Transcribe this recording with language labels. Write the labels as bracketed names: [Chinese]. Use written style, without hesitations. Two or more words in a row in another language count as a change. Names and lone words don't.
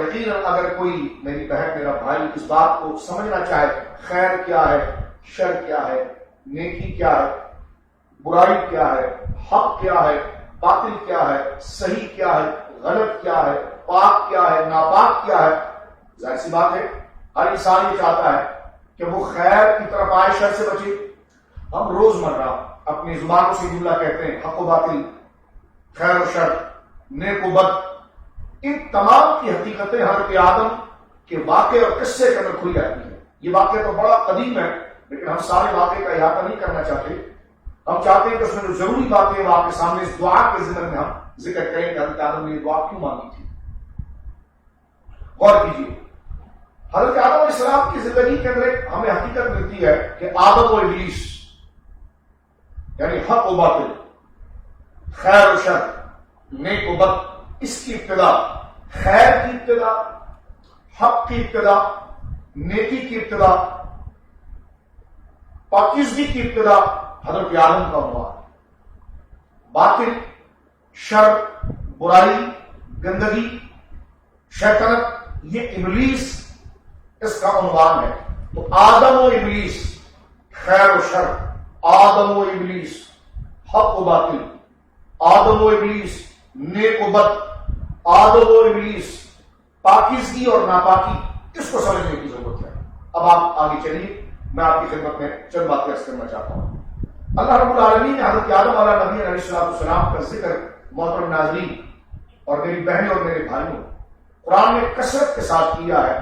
[Urdu] یقیناً اگر کوئی میری بہن میرا بھائی اس بات کو سمجھنا چاہے خیر کیا ہے، شر کیا ہے، نیکی کیا ہے، برائی کیا ہے، حق کیا ہے، باطل کیا ہے، صحیح کیا ہے، غلط کیا ہے، پاک کیا ہے، ناپاک کیا ہے، ظاہر سی بات ہے ہر انسان یہ چاہتا ہے کہ وہ خیر کی طرف آئے، شر سے بچے۔ ہم روزمرہ اپنی زبانوں سے جملہ کہتے ہیں، حق و باطل، خیر و شر، نیک و بد، ان تمام کی حقیقتیں حضرت آدم کے واقعے اور قصے کے اندر کھل جاتی ہیں۔ یہ واقعہ تو بڑا قدیم ہے، لیکن ہم سارے واقعے کا احاطہ نہیں کرنا چاہتے۔ ہم چاہتے ہیں کہ اس میں جو ضروری باتیں ہیں وہ آپ کے سامنے اس دعا کے ضمن میں ہم ذکر کریں کہ حضرت آدم نے یہ دعا کیوں مانگی تھی۔ غور کیجیے، حضرت آدم [Arabic] علیہ السلام [Urdu] کی زندگی کے اندر ہمیں حقیقت ملتی ہے کہ آدم و ابلیس، یعنی حق و باطل، خیر و شر، نیک و بد، اس کی ابتدا، خیر کی ابتدا، حق کی ابتدا، نیکی کی ابتدا، پاکیزگی کی ابتدا حضرت آدم کا عنوان ہے۔ باطل، شر، برائی، گندگی، شیطنت، یہ ابلیس اس کا عنوان ہے۔ تو آدم و ابلیس، خیر و شر، آدم و ابلیس، حق و باطل، آدم و ابلیس، نیک و بد، آدم و ابلیس، پاکیزگی اور ناپاکی، اس کو سمجھنے کی ضرورت ہے۔ اب آپ آگے چلیے، میں آپ کی خدمت میں چند باتیں عرض کرنا چاہتا ہوں۔ اللہ [Arabic] رب العالمین [Urdu] نے حضرت آدم علیہ نبی [Arabic] علیہ السلام [Urdu] کا ذکر محترم ناظرین اور میری بہنیں اور میرے بھائیوں قرآن میں کثرت کے ساتھ کیا ہے،